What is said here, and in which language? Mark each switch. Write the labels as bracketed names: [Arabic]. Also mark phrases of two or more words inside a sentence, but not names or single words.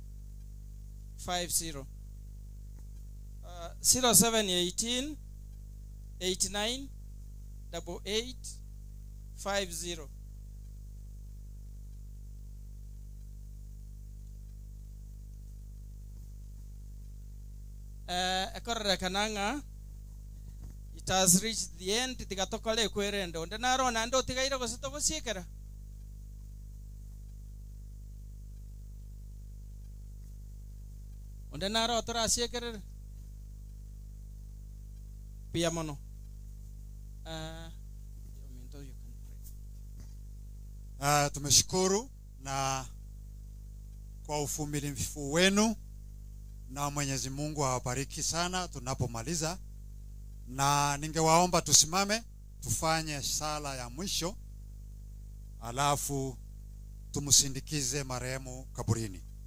[English] 0718 89 8850. [Gusii] Ekorre kananga [English] it has reached the end. [Gusii] Tigatokole kwerendo ndenaro nando tigaira gosito gosikera. Ondenaro otora siekere pia mono. [Swahili] Tumeshukuru na kwa uvumilivu wenu, na Mwenyezi Mungu awabariki sana tunapomaliza, na ningewaomba tusimame tufanye sala ya mwisho alafu tumsindikize marehemu kaburini.